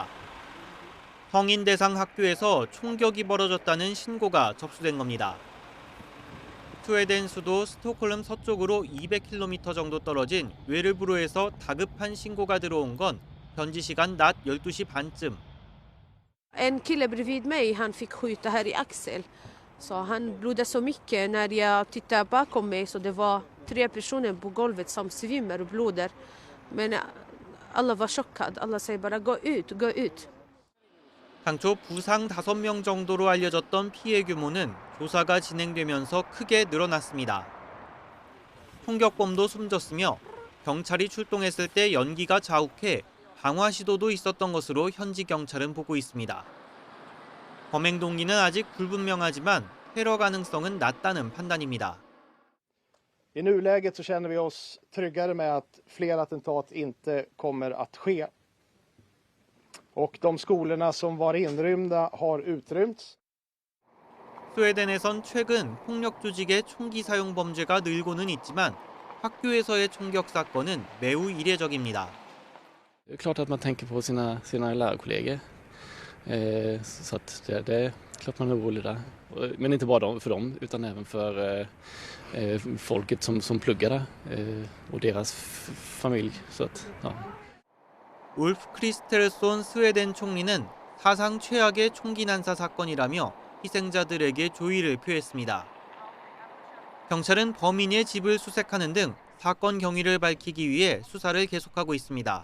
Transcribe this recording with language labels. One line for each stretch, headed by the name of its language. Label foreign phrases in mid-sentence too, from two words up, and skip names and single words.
Korean: 성인 대상 학교에서 총격이 벌어졌다는 신고가 접수된 겁니다. 스웨덴 수도 스톡홀름 서쪽으로 200km 정도 떨어진 웨르브로에서 다급한 신고가 들어온 건 현지 시간 낮 12시 반쯤.
Swedish: En kille bredvid mig, han fick skjuta här i axel. Så han blödde så mycket när jag tittade bakom mig så det var 3 personer på golvet som svimmar och blöder. Men alla var chockade. Alla säger bara gå ut, gå ut.
Korean: 당초 부상 5명 정도로 알려졌던 피해 규모는 조사가 진행되면서 크게 늘어났습니다. 총격범도 숨졌으며 경찰이 출동했을 때 연기가 자욱해 방화 시도도 있었던 것으로 현지 경찰은 보고 있습니다. 범행 동기는 아직 불분명하지만 테러 가능성은 낮다는 판단입니다.
Swedish: I nuläget så känner vi oss tryggare med att fler attentat inte kommer att ske. Och de skolorna som var inrymda har utrymts.
Korean: 스웨덴에선 최근 폭력 조직의 총기 사용 범죄가 늘고는 있지만 학교에서의 총격 사건은 매우 이례적입니다.
Swedish: Det är klart att man tänker på sina lärarkollegor. Så att det är klart man är orolig där. Men inte bara för dem utan även för folket som pluggar där och deras familj. Så att, ja.
Korean: 울프 크리스텔손 스웨덴 총리는 사상 최악의 총기 난사 사건이라며 희생자들에게 조의를 표했습니다. 경찰은 범인의 집을 수색하는 등 사건 경위를 밝히기 위해 수사를 계속하고 있습니다.